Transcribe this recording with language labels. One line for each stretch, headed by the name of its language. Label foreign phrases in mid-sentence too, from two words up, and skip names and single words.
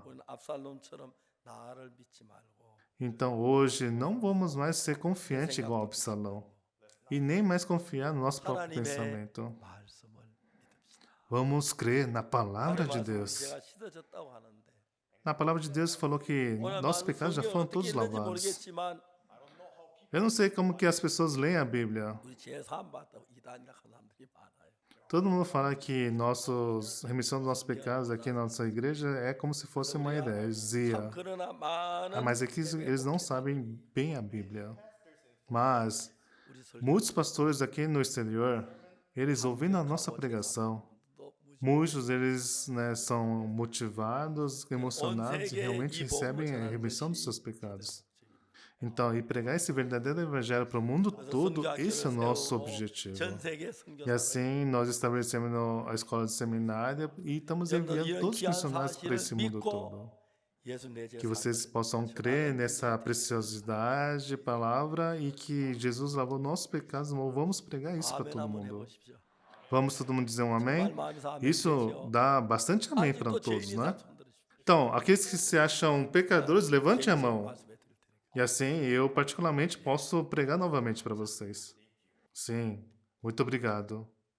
Korean: 우리는 압살롬처럼 나를 믿지 말고
Portuguese: Então hoje não vamos mais ser confiantes igual a Absalão e nem mais confiar no nosso próprio
Korean: 하나님의
Portuguese: pensamento.
Korean: 말씀을 믿읍시다.
Portuguese: Vamos crer na
Korean: 하나님
Portuguese: palavra de
Korean: 말씀은
Portuguese: Deus.
Korean: 죄가 씻어졌다고 하는데
Portuguese: Na palavra de Deus falou que
Korean: 오늘
Portuguese: nossos
Korean: 많은
Portuguese: pecados já
Korean: 성경을
Portuguese: foram
Korean: 어떻게
Portuguese: todos
Korean: 읽는지
Portuguese: lavados.
Korean: 모르겠지만
Portuguese: Eu não sei como que as pessoas leem a Bíblia.
Korean: 우리 죄 사함 받다 이단이라 하는 사람들이 많아요.
Portuguese: Todo mundo fala que remissão dos nossos pecados aqui na nossa igreja é como se fosse uma
Korean: 참
Portuguese: heresia.
Korean: 그러나 많은
Portuguese: Mas é que eles não sabem bem a Bíblia. Mas
Korean: 우리 설
Portuguese: muitos pastores aqui no exterior, eles ouvindo a nossa pregação, muitos deles, né, são motivados, emocionados e realmente recebem a remissão dos seus pecados. Então, e pregar esse verdadeiro evangelho para o mundo todo, esse é o nosso objetivo.
Korean: 전 세계
Portuguese: E
Korean: 선교사
Portuguese: assim nós estabelecemos a escola de seminária e estamos enviando todos os missionários para esse mundo todo.
Korean: 예수 내 죄
Portuguese: Que vocês possam crer nessa preciosidade, palavra, e que Jesus lavou nossos pecados. Vamos pregar isso para
Korean: 아멘
Portuguese: todo
Korean: 한번
Portuguese: mundo.
Korean: 해보십시오.
Portuguese: Vamos todo mundo dizer um amém?
Korean: 정말 마음에서 아멘
Portuguese: Isso
Korean: 되죠.
Portuguese: dá bastante amém para
Korean: 아직도
Portuguese: todos,
Korean: 죄인인
Portuguese: né?
Korean: 사람 손 들으십시오.
Portuguese: Então, aqueles que se acham pecadores, levante a
Korean: 죄인인
Portuguese: mão.
Korean: 말씀해 드릴 테니까.
Portuguese: E assim, eu particularmente posso pregar novamente para vocês. Sim, muito obrigado.